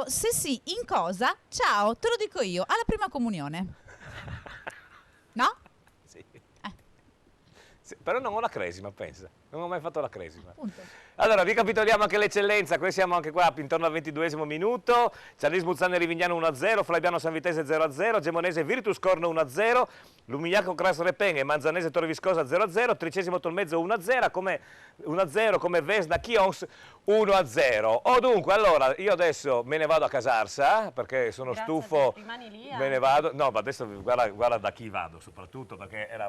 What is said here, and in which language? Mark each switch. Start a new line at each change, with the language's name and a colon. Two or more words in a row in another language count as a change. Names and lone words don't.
Italian: Se sì, in cosa? Ciao, te lo dico io, alla prima comunione. No? Sì. Sì, però non ho la cresima, pensa. Non ho mai fatto la cresima. Appunto. Allora, ricapitoliamo anche l'eccellenza, qui siamo anche qua intorno al 22esimo minuto, Cialis Muzzane Rivignano 1-0, Flaviano San Vitese 0-0, Gemonese Virtus Corno 1-0, Lumigliaco Cras Repen e Manzanese Torre Viscosa 0-0, 13esimo Tolmezzo 1-0, come Vesna Chions 1-0. Oh, dunque, allora, io adesso me ne vado a Casarsa, perché sono stufo, rimani lì, me ne vado, no, ma adesso guarda da chi vado, soprattutto perché era...